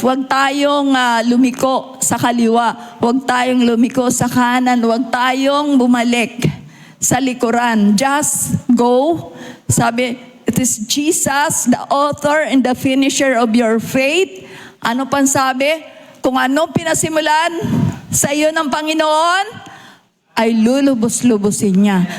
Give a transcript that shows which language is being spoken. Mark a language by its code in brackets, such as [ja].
[tl] Huwag tayong lumiko sa kaliwa. Huwag tayong lumiko sa kanan. Huwag tayong bumalik sa likuran. [en] Just go. Sabi, it is Jesus, the author and the finisher of your faith. [tl] Ano pang sabi? Kung anong pinasimulan sa iyo ng Panginoon, ay lulubos-lubusin niya.